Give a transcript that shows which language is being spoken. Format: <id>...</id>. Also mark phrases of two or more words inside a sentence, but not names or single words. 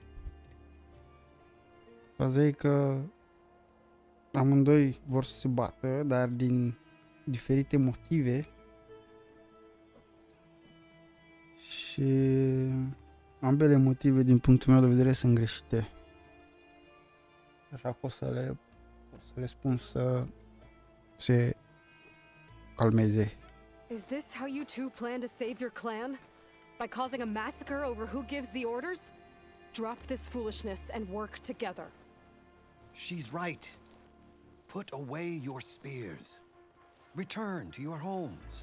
<ro>Faza e că amândoi vor să se bată, dar din diferite motive și ambele motive din punctul meu de vedere sunt greșite. Așa că o să le spun să se calmeze.</ro> <en>Is this how you two plan to save your clan? By causing a massacre over who gives the orders? Drop this foolishness and work together. She's right. Put away your spears. Return to your homes.</en>